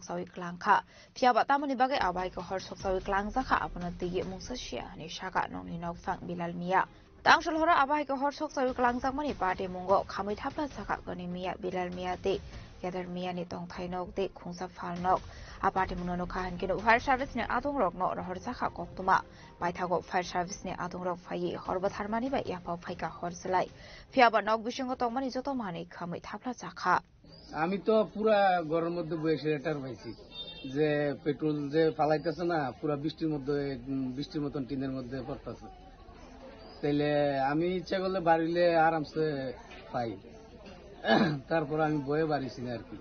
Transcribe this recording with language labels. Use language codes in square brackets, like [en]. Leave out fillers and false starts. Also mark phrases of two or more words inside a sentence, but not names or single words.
[trp] sawi klangka piaba tamani bagai abahika horshok sawi klangzaka apana di mungsa shia ni shaka nongni nok fang bilal mia tangshol hora abahika horshok sawi klangzak mani party mungo khamai thapla saka gani mia bilal mia te Gather Mia ni tong Thai nok de Khungsa Phal nok aparte munono khan kino [en] fire service [trp] ne adong rok no hor sakha koktuma baithago [en] fire service [trp] ne adong rok phai horba tharmani ba ya pau phaika hor salai fiaba nok bisingo tongmani joto mani khamai thapla sakha [bn] আমি তো পুরা গরমের মধ্যে বসে এটার পাইছি যে পেট্রোল যে ফালাইতেছে না পুরা বৃষ্টির মতন টিনের মধ্যে পড়তেছে তাইলে আমি ইচ্ছা করলে বাড়িলে আরামসে পাই তারপর আমি বয়ে বাড়িছি না আর কি